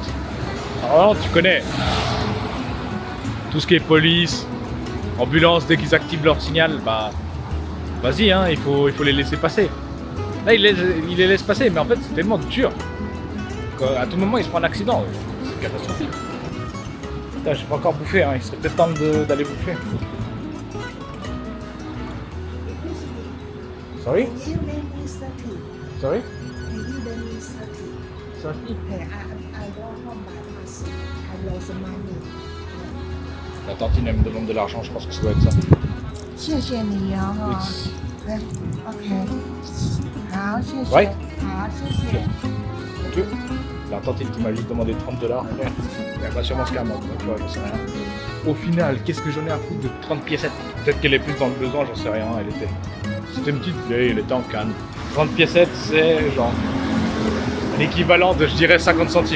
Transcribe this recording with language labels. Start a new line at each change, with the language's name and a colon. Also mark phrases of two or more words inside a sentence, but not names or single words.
French: Alors tu connais tout ce qui est police, ambulance, dès qu'ils activent leur signal, bah vas-y, hein, il faut les laisser passer. Là, il les laisse passer, mais en fait, c'est tellement dur qu'à tout moment, il se prend un accident. C'est catastrophique. Putain, j'ai pas encore bouffé, hein. Il serait peut-être temps d'aller bouffer.
English: Sorry? Your name is Sati. Sorry? My name is Sati. Sorry? Hey, I go home by myself. I lost money.
French: La tantine, elle me demande de l'argent, je pense que ça doit être ça.
Chinese: 谢谢你哦，哈。
English: It's...
Chinese: 对 OK。好，谢谢。
English: Right?
Chinese: 好，谢谢。
English: Ok.
French: La tantine qui m'a juste demandé 30 $, frère. Elle va sûrement se calmer, tu vois, j'en sais rien. Au final, qu'est-ce que j'en ai à foutre de 30 piécettes? Peut-être qu'elle est plus dans le besoin, j'en sais rien, elle était... C'était une petite vieille, elle était en canne. 30 piécettes, c'est genre l'équivalent de, je dirais, 50 centimes.